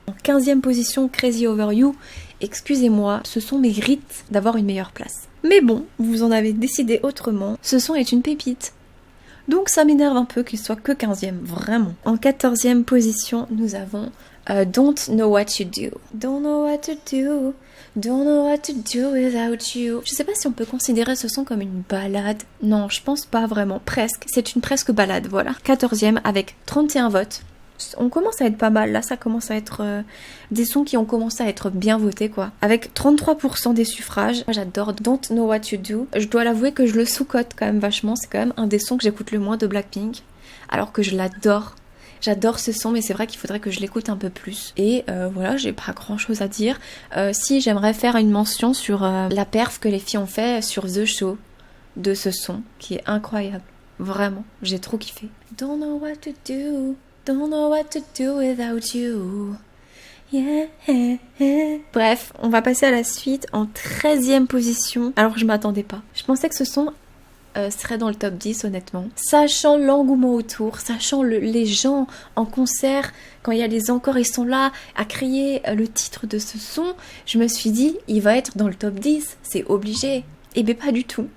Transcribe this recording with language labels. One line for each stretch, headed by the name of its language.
French: En 15e position, Crazy Over You. Excusez-moi, ce son mérite d'avoir une meilleure place. Mais bon, vous en avez décidé autrement. Ce son est une pépite. Donc ça m'énerve un peu qu'il soit que 15e, vraiment. En 14e position, nous avons
English: Don't Know What You Do. Don't know what to do. Don't know what to do without you.
French: Je sais pas si on peut considérer ce son comme une ballade. Non, je pense pas vraiment. Presque. C'est une presque ballade, voilà. 14e avec 31 votes. On commence à être pas mal. Là, ça commence à être des sons qui ont commencé à être bien votés, quoi. Avec 33% des suffrages. Moi, j'adore Don't Know What You Do. Je dois l'avouer que je le sous-cote quand même vachement. C'est quand même un des sons que j'écoute le moins de Blackpink. Alors que je l'adore. J'adore ce son, mais c'est vrai qu'il faudrait que je l'écoute un peu plus. Et voilà, j'ai pas grand chose à dire. Si, j'aimerais faire une mention sur la perf que les filles ont fait sur The Show de ce son, qui est incroyable. Vraiment, j'ai trop kiffé.
English: Don't know what to do, don't know what to do without you. Yeah.
French: Bref, on va passer à la suite en 13e position. Alors que je m'attendais pas. Je pensais que ce son serait dans le top 10 honnêtement. Sachant l'engouement autour, sachant les gens en concert, quand il y a les encores, ils sont là à crier le titre de ce son, je me suis dit, il va être dans le top 10, c'est obligé. Et bien pas du tout.